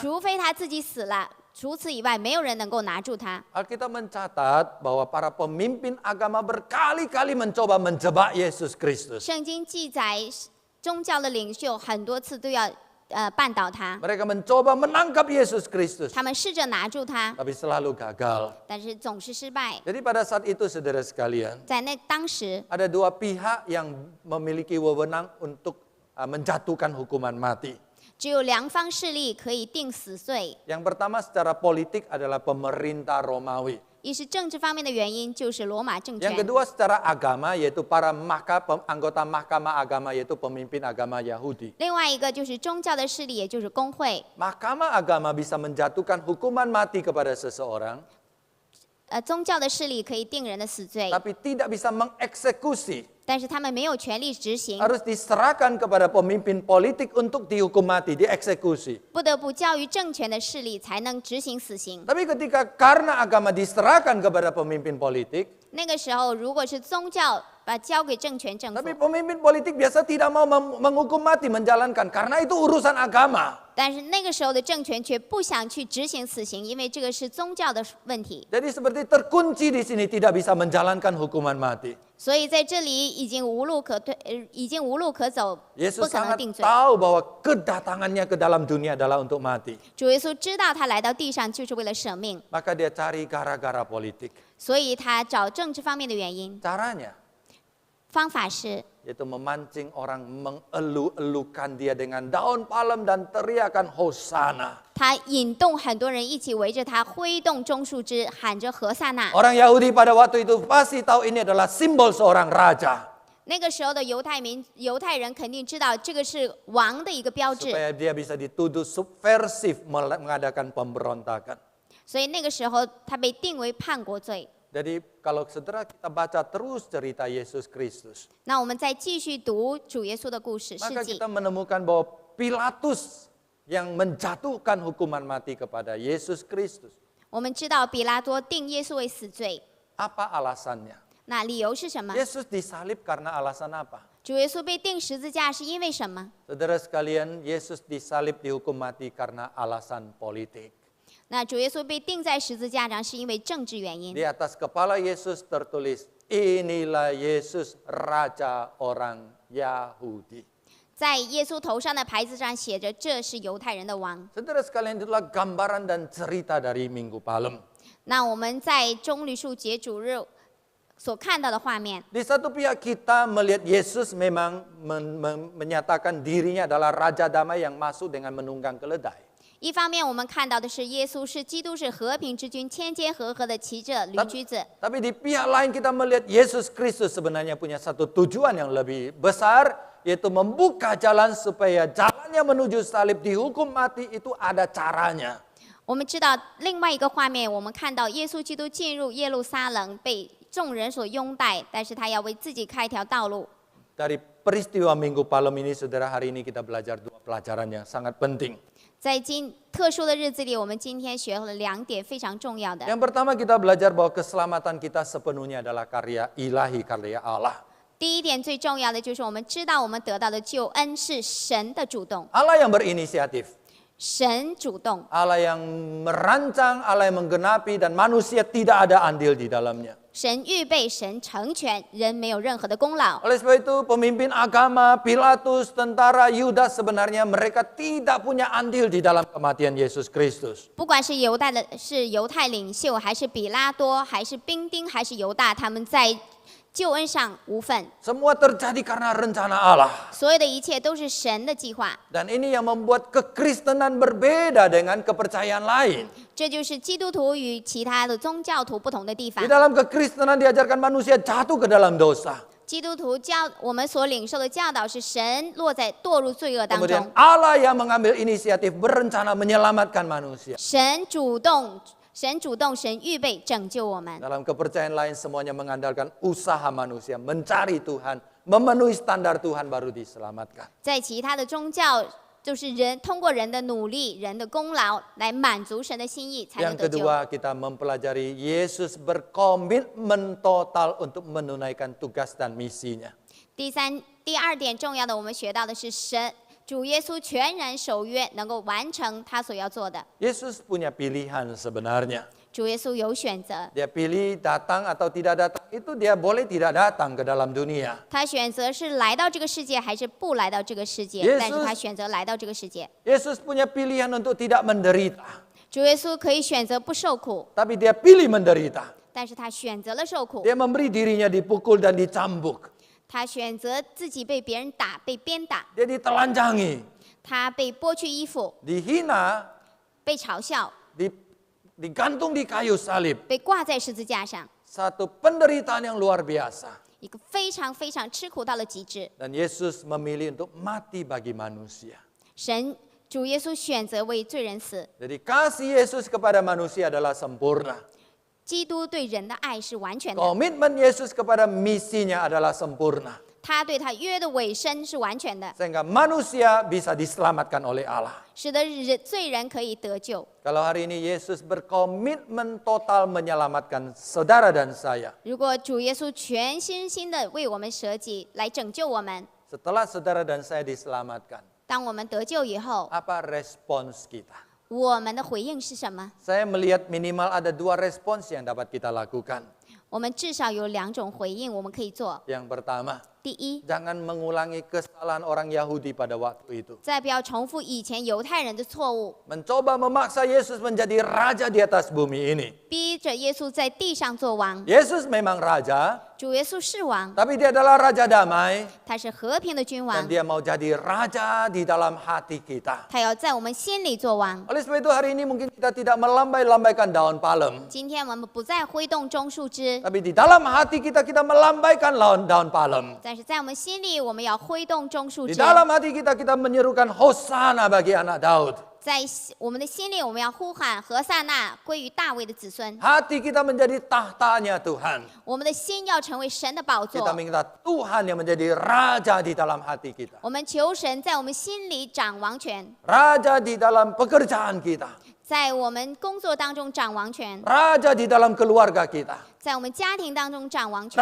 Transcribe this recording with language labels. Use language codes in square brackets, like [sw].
[zh] 除非他自己死了，除此以外没有人能够拿住他。 [id] Alkitab mencatat bahwa para pemimpin agama berkali-kali mencoba menjebak Yesus Kristus. [zh] 圣经记载，宗教的领袖很多次都要绊倒他， [id] Mereka mencoba menangkap Yesus Kristus, [zh] 他们试着拿住他， [id] tapi selalu gagal. [zh] 但是总是失败。 [id] Jadi pada saat itu saudara sekalian, [zh] 在当时， [id] ada dua pihak yang memiliki wewenang untuk menjatuhkan hukuman mati. [zh] 只有2方势力可以定死罪。 [id] Yang pertama secara politik adalah pemerintah Romawi. [zh] 一是政治方面的原因，就是罗马政 [id] Yang [zh] 权； [id] kedua secara agama yaitu para anggota mahkamah agama yaitu pemimpin agama Yahudi. [zh] 另外一个就是宗教的势力，也就是公会。 [id] Mahkamah agama bisa menjatuhkan hukuman mati kepada seseorang, [zh] 宗教的势力可以定人的死罪， [id] tapi tidak bisa mengeksekusi. [zh] 但是他们没有权利执行， [id] Harus diserahkan kepada pemimpin politik untuk dihukum mati, dieksekusi. [zh] 不得不交于政权的势力才能执行死刑。 [id] Tapi ketika karena agama diserahkan kepada pemimpin politik, [zh] 那个时候，如果是宗教把交给政权政府， [id] tapi pemimpin politik biasa tidak mau menghukum mati, menjalankan karena itu urusan agama. [zh] 但是那个时候的政权却不想去执行死刑，因为这个是宗教的问题。 [id] Jadi seperti terkunci di sini tidak bisa menjalankan hukuman mati. [zh] 所以在这里已经无路可退，已经无路可走，不 [id] Yesus [zh] 可能 [id] sangat [zh] 定罪。 [id] tahu bahwa kedatangannya ke dalam dunia adalah untuk mati. [zh] 主耶稣知道他来到地上就是为了舍命， [id] Maka dia cari gara-gara politik. [zh] 所以他找政治方面的原因。 [id] Caranya [zh] 方法是 [id] yaitu memancing orang mengelu-elukan dia dengan daun palem dan teriakan hosana. [zh] 他引动很多人一起围着他挥动棕树枝，喊着何塞纳。 [id] Orang Yahudi pada waktu itu pasti tahu ini adalah simbol seorang raja. [zh] 那个时候的犹太人肯定知道这个是王的一个标志， [id] Supaya dia bisa dituduh subversif mengadakan pemberontakan. [zh] 所以那个时候他被定为叛国罪。 [id] Jadi kalau saudara kita baca terus cerita Yesus Kristus, [zh] 那我们再继续读主耶稣的故事事 [id] maka [zh] 迹 [id] kita，menemukan bahwa Pilatus yang menjatuhkan hukuman mati kepada Yesus Kristus. [zh] 我们知道比拉多定耶稣为死罪， [id] Apa alasannya? [zh] 那理由是什么？ [id] Yesus disalib karena alasan apa? [zh] 主耶稣被定十字架是因为什么？ [id] Saudara sekalian, Yesus disalib dihukum mati karena alasan politik. [zh] 那主耶稣被钉在十字架上是因为政治原因。 [id] Di atas kepala Yesus tertulis, inilah Yesus Raja orang Yahudi. [zh] 在耶稣头上的牌子上写着：“这是犹太人的王。 [id] Saudara sekalian, itulah gambaran dan cerita dari Minggu Palem. ” [zh] 那我们在棕榈树节主日所看到的画面， [id] Di satu pihak kita melihat Yesus memang menyatakan dirinya adalah Raja Damai yang masuk dengan menunggang keledai. [zh] 一方面我们看到的是耶稣是基督，是和平之君，天天和合的骑着驴驹子。 [id] Tapi di pihak lain kita melihat Yesus Kristus sebenarnya punya satu tujuan yang lebih besar, yaitu membuka jalan supaya jalannya menuju salib dihukum mati itu ada caranya. [zh] 我们知道另外一个画面，我们看到耶稣基督进入耶路撒冷，被众人所拥戴，但是他要为自己开一条道路。 [id] Dari peristiwa Minggu Palem ini, saudara, hari ini kita belajar dua pelajaran yang sangat penting. [zh] 在特殊的日子里，我们今天学了2点非常重要的。 [id] Yang pertama kita belajar bahwa keselamatan kita sepenuhnya adalah karya ilahi, karya Allah. [zh] 第一点最重要的就是我们知道我们得到的救恩是神的主动， [id] Allah yang berinisiatif. [zh] 神主动， [id] Allah yang merancang, Allah yang menggenapi, dan manusia tidak ada andil di dalamnya. [zh] 神预备，神成全，人没有任何的功劳。 [id] Oleh sebab itu pemimpin agama, Pilatus, tentara, Yudas sebenarnya mereka tidak punya andil di dalam kematian Yesus Kristus. [zh] 不管是犹太领袖，还是比拉多，还是兵丁，还是犹大，他们在救恩上无份。 [id] Semua terjadi karena rencana Allah. [zh] 所有的一切都是神的计划， [id] Dan ini yang membuat kekristenan berbeda dengan kepercayaan lain. [zh] 这就是基督徒与其他的宗教徒不同的地方 [id] Di。 dalam kekristenan diajarkan manusia jatuh ke dalam dosa. [zh] 基督徒我们所领受的教导是神堕入罪恶当 [id] Kemudian [zh] 中， [id] Allah yang mengambil inisiatif berencana menyelamatkan manusia. [zh] 神主动，神预备拯救我们。 [id] Dalam kepercayaan lain semuanya mengandalkan usaha manusia mencari Tuhan, memenuhi standar Tuhan baru diselamatkan. [zh] 在其他的宗教，就是通过人的努力、人的功劳来满足神的心意，才能 [id] Yang [zh] 得救。 [id] kedua, kita mempelajari Yesus berkomitmen total untuk menunaikan tugas dan misinya. [zh] 第二点重要的，我们学到的是主耶稣全然守约，能够完成他所要做的。 [id] Yesus punya pilihan sebenarnya. [zh] 主耶稣有选择， [id] Dia pilih datang atau tidak datang, itu dia boleh tidak datang ke dalam dunia. [zh] 他选择是来到这个世界还是不来到这个世界， [id] Yesus- [zh] 但是他选择来到这个世界。 [id] Yesus punya pilihan untuk tidak menderita, [zh] 主耶稣可以选择不受苦， [id] tapi dia pilih menderita. [zh] 但是他选择了受苦， [id] Dia memberi dirinya dipukul dan dicambuk. [zh] 他选择自己被别人打、被鞭打， [id] Dia ditelanjangi, [zh] 他被剥去衣服、 [id] dihina, [zh] 被嘲笑、 [id] digantung di kayu salib. [zh] 被挂在十字架上， [id] Satu penderitaan yang luar biasa. [zh] 一个非常非常吃苦到了极致。 [id] Dan Yesus memilih untuk mati bagi manusia. [zh] 主耶稣选择为罪人死， [id] Jadi kasih Yesus kepada manusia adalah sempurna. [zh] 基督对人的爱是完全的， [id] Komitmen Yesus kepada misinya adalah sempurna. [zh] 他对他约的尾声是完全的， [id] Sehingga manusia bisa diselamatkan oleh Allah. [zh] 使得罪人可以得救。 [id] Kalau hari ini Yesus berkomitmen total menyelamatkan saudara dan saya. [zh] 如果主耶稣全身心的为我们舍己，来拯救我们， [id] Setelah saudara dan saya diselamatkan, [zh] 当我们得救以后， [id] apa respons kita? [zh] 我们的回应是什么？ [id] Saya melihat minimal ada 2 respons yang dapat kita lakukan. [zh] 我们至少有2种回应我们可以做。 [id] Yang pertama, [zh] 第一， [id] jangan mengulangi kesalahan orang Yahudi pada waktu itu. [zh] 再不要重复以前犹太人的错误， [id] Mencoba memaksa Yesus menjadi raja di atas bumi ini. [zh] 逼着耶稣在地上做王。 [id] Yesus memang raja, [zh] 主耶稣是王， [id] tapi dia adalah raja damai. [zh] 他是和平的君 [id] Dan [zh] 王， [id] dia mau jadi raja di dalam hati kita. [zh] 他要在我们心里做王。 [id] Oleh sebab itu hari ini mungkin kita tidak melambai-lambaikan daun palem. [zh] 今天我们不再挥动棕树枝， [id] Tapi di dalam hati kita melambaikan daun palem. [zh] 但是在我们心里，我们要挥动棕树 [id] Di [zh] 枝。 [id] dalam hati kita menyerukan Hosana bagi anak Daud. [zh] 在我们的心里，我们要呼喊何塞纳归于大卫的子孙。 [id] Hati kita menjadi tahtanya Tuhan. [zh] 我们的心要成为神的宝 [id] Kita [zh] 座。 [id] minta Tuhan yang menjadi raja di dalam hati kita. [zh] 我们求神在我们心里掌王权， [id] Raja di dalam pekerjaan kita. [zh] 在我们工作当中掌王权， [id] Raja di dalam keluarga kita. [zh] 在我们家庭当中掌王权，